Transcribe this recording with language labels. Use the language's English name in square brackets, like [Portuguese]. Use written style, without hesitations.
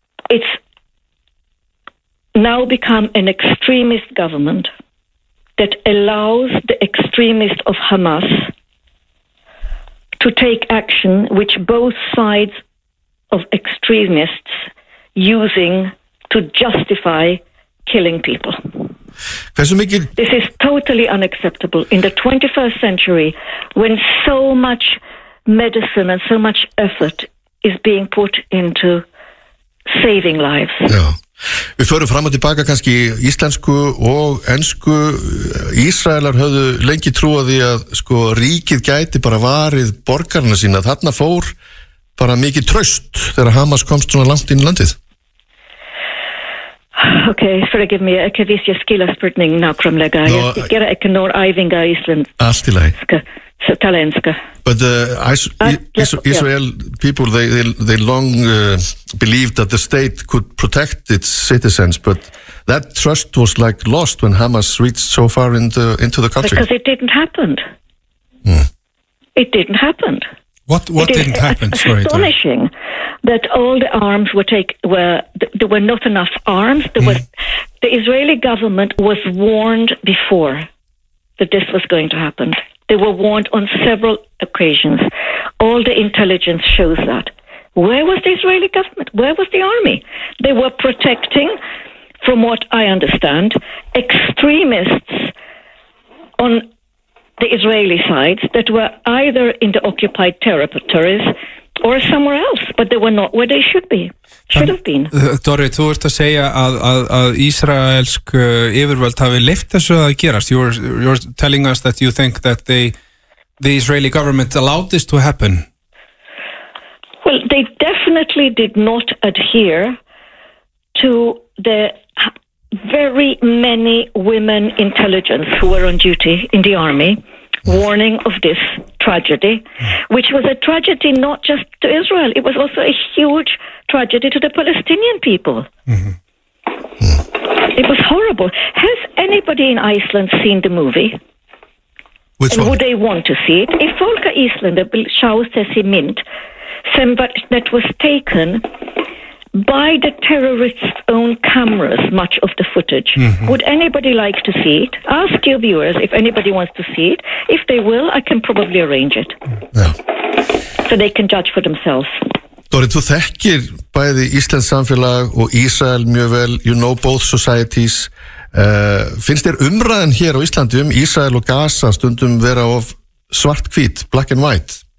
[English] It's now become an extremist government that allows the extremist of Hamas to take action which both sides of extremists using to justify killing people. This is totally unacceptable in the 21st century when so much medicine and so much effort is being put into saving lives. [Icelandic] Já. Við förum fram og tilbaka kannski íslensku og ensku. Ísraelar höfðu lengi trúað því að sko ríkið gæti bara varið borgarna sína. Þarna fór bara mikið traust þegar Hamas komst svona langt inn í landið. Ok, [English] forgive me, [Icelandic] ekki viss ég skila spurning nákvæmlega, ég gera ekki nór æfinga íslensk. Allt í lagi. Tala ennska. [English] But Israel people, they long believed that the state could protect its citizens, but that trust was like lost when Hamas reached so far into the country. Because it didn't happen. Hmm. It didn't happen. What didn't happen? Astonishing. That all the arms there were not enough arms. The Israeli government was warned before that this was going to happen. They were warned on several occasions. All the intelligence shows that. Where was the Israeli government? Where was the army? They were protecting, from what I understand, extremists on the Israeli side that were either in the occupied territories or somewhere else, but they were not where they should be. [Icelandic] Dorri, þú ert að segja að ísraelsk yfirvöld hafi leift þessu að gerast. [English] You're telling us that you think that the Israeli government allowed this to happen. Well, they definitely did not adhere to the very many women intelligence who were on duty in the army warning of this tragedy, which was a tragedy not just to Israel, it was also a huge tragedy to the Palestinian people. Mm-hmm. It was horrible. Has anybody in Iceland seen the movie? Which and one? Would they want to see it? If Volker Island, that was taken by the terrorists' own cameras, much of the footage. Mm-hmm. Would anybody like to see it? Ask your viewers if anybody wants to see it. If they will, I can probably arrange it. Yeah. So they can judge for themselves. [Icelandic] Dorri, þú þekkir bæði Íslands samfélag og Ísrael mjög vel, [English] you know both societies. [Icelandic] Finnst þér umræðan hér á Íslandi Ísrael og Gaza stundum vera of svart hvít, [English] black and white?